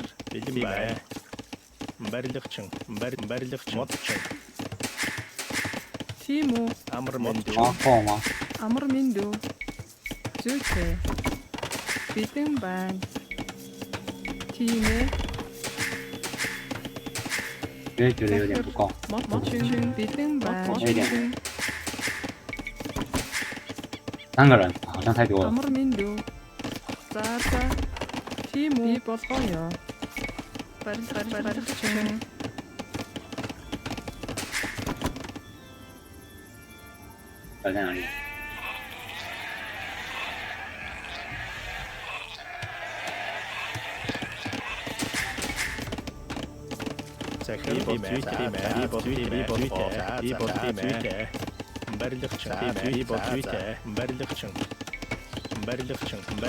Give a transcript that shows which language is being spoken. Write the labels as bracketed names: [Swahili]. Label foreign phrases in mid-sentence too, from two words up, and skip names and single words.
[Mongolian] Бэлэн бай. Барилгачин модчин. тийм үү? Амар минь Хоо ма. Амар минь дүү. Зүйтэй. Бэлэн байна. Тийм ээ. [Chinese] 因为觉得有点不够。 [Mongolian] Мотчин бэлэн байна. [Chinese] 3个人好像太多了。 [Mongolian] Амар минь дүү. За. Тийм үү? Би болоё. Барилгачин. [Chinese] 摆在哪里？ [Mongolian] Захир бэлэн. Барилгачин.